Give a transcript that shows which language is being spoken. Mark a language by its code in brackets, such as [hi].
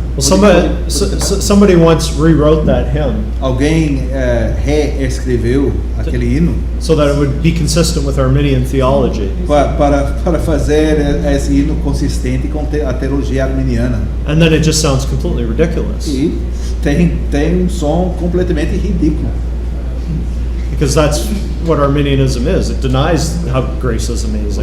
[en] Well, somebody once rewrote that hymn [pt] Alguém reescreveu aquele hino [en] so that it would be consistent with Arminian theology. [pt] para fazer esse hino consistente com a teologia arminiana. [en] And then it just sounds completely ridiculous. [pt] E tem som completamente ridículo. [en] Because that's what Arminianism is. It denies how grace is amazing.